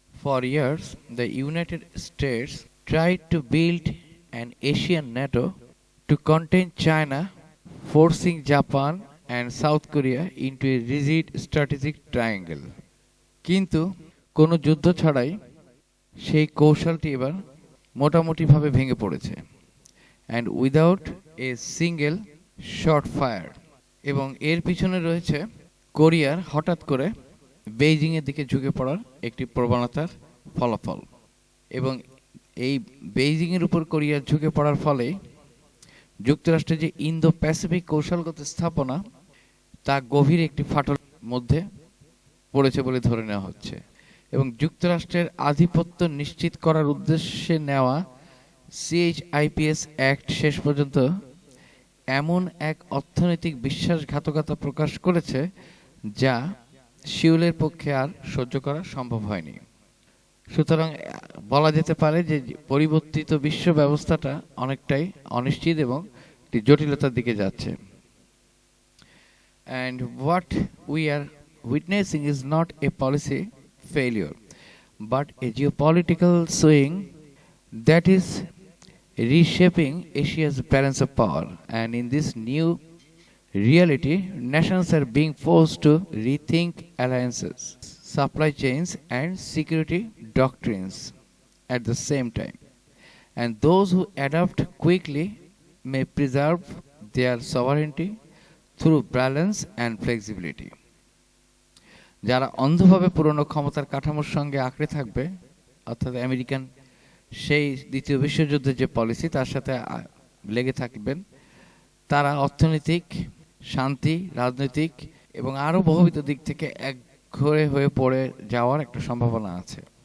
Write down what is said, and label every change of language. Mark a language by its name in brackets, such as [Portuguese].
[English] For years, the United States tried to build an Asian NATO to contain China, forcing Japan and South Korea into a rigid strategic triangle. [Bangla] কিন্তু কোনো যুদ্ধ ছাড়াই সেই কৌশলটি এবার মোটামুটিভাবে ভেঙে পড়েছে, [English] And without a single shot fire. [Bangla] এবং এর পিছনে রয়েছে কোরিয়ার হঠাৎ করে বেইজিংয়ের দিকে ঝুঁকে পড়ার একটি প্রবণতার ফলাফল। এবং এই বেইজিংয়ের উপর কোরিয়ার ঝুঁকে পড়ার ফলে যুক্তরাষ্ট্রের যে ইন্দো প্যাসিফিক কৌশলগত স্থাপনা তা গভীর একটি ফাটলের মধ্যে পড়েছে বলে ধরে নেওয়া হচ্ছে। এবং যুক্তরাষ্ট্রের আধিপত্য নিশ্চিত করার উদ্দেশ্যে নেওয়া CHIPS অ্যাক্ট শেষ পর্যন্ত এমন এক অর্থনৈতিক বিশ্বাসঘাতকতা প্রকাশ করেছে যা সিউলের পক্ষে আর সহ্য করা সম্ভব হয়নি। সুতরাং বলা যেতে পারে যে পরিবর্তিত বিশ্ব ব্যবস্থাটা অনেকটাই অনিশ্চিত এবং একটি জটিলতার দিকে যাচ্ছে। [English] And what we are witnessing is not a policy failure, but a geopolitical swing that is reshaping Asia's balance of power. And in this new reality, nations are being forced to rethink alliances, supply chains, and security doctrines at the same time. And those who adapt quickly may preserve their sovereignty through balance and flexibility. [Bangla] যারা অন্ধভাবে পুরনো ক্ষমতার কাঠামোর সঙ্গে আঁকড়ে থাকবে, অর্থাৎ American সেই দ্বিতীয় বিশ্বযুদ্ধের যে পলিসি তার সাথে লেগে থাকবেন, তারা অর্থনৈতিক, শান্তি, রাজনৈতিক এবং আরও বহুবিধ দিক থেকে একঘরে হয়ে পড়ে যাওয়ার একটা সম্ভাবনা আছে।